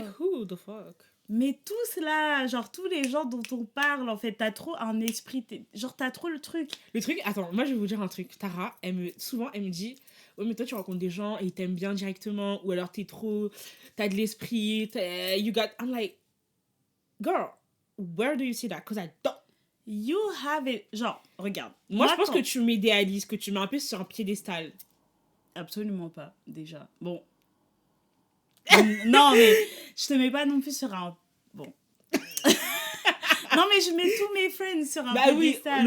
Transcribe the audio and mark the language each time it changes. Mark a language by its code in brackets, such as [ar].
[en] Like who the fuck? [fr] Mais tous là, genre tous les gens dont on parle, en fait, t'as trop un esprit... Genre, t'as trop le truc. Le truc, attends, moi je vais vous dire un truc. Tara, souvent, elle me dit, ouais, mais toi tu rencontres des gens et ils t'aiment bien directement, ou alors t'as de l'esprit, [en] you got. I'm like, girl, where do you see that? Because I don't. You have it. [fr] Genre, regarde. Moi je pense que tu m'idéalises, que tu mets un peu sur un piédestal. Absolument pas, déjà. Bon. Non, mais je te mets pas non plus sur un... Bon. Non, mais je mets tous mes friends sur un piédestal.